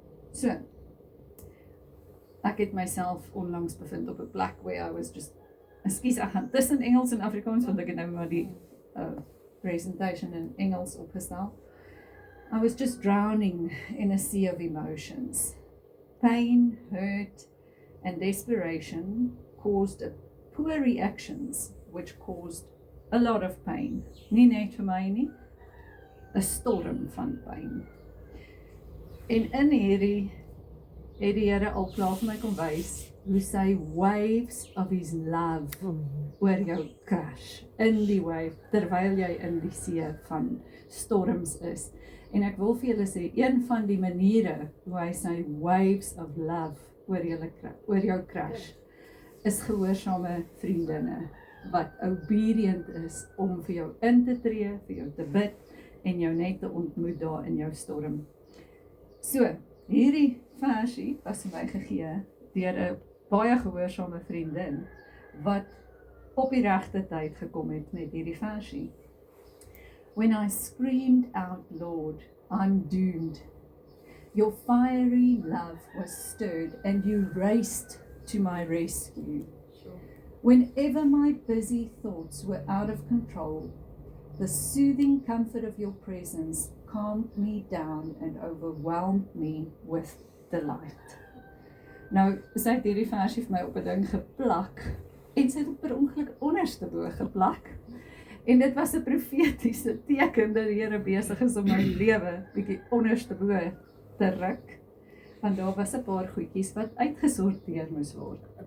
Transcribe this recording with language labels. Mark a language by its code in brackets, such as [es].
[af] So, ek het myself onlangs bevind op 'n plek [en] where I was just, [af] ekskuus, ek gaan tussen Engels en Afrikaans, want ek het nou maar die presentation in Engels opgestel. [en] I was just drowning in a sea of emotions. Pain, hurt, and desperation caused poor reactions, which caused a lot of pain. [af] Nie net vir my nie, 'n storm van pyn. En in hierdie het die Here al klaar vir my kom wys hoe sy [en] waves of his love [af] oor jou crash, in die wave, terwyl jy in die see van storms is. En ek wil vir julle sê, een van die maniere hoe hy sy [en] waves of love [af] oor jou crash, is gehoorsame vriendinne, wat obedient is om vir jou in te tree, vir jou te bid, en jou net te ontmoet daar in jou storm. So, hierdie versie was vir my gegee deur 'n baie gehoorsame vriendin, wat op die regte tyd gekom het met hierdie versie. [en] When I screamed out, Lord, I'm doomed. Your fiery love was stirred and you raced to my rescue. Whenever my busy thoughts were out of control, the soothing comfort of your presence calmed me down and overwhelmed me with delight. [af] Nou, sy het hierdie versie vir my op 'n ding geplak, en sy het op per ongeluk onderste bo geplak. En dit was 'n profetiese teken dat die Here besig is om my lewe bietjie onderste bo te ruk, want daar was 'n paar goedjies wat uitgesorteer moes word.